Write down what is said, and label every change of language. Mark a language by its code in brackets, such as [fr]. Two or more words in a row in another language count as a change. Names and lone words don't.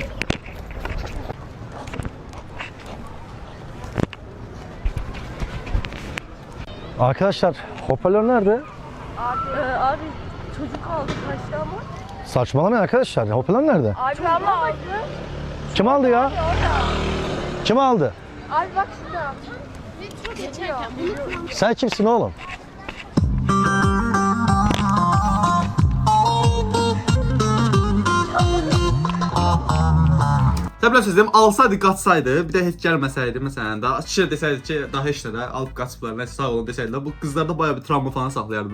[tr] Arkadaşlar hoparlör nerede? Abi çocuk aldı kaçtı ama. Saçmalamayın arkadaşlar. Hoparlör nerede? Abi abla aldı. Kim aldı ya? Kim aldı? Abi bak şurada. Geçerken Sen kimsin oğlum? [az] Təbii dedim, alsaydı, qaçsaydı, bir də heç gəlməsəydi, məsələn, daha kişi desəydi ki, daha heç nə də alıb qaçıblar, nəsə sağ olun desəydilər, bu qızlarda bayağı bir travma falan saxlayardı da.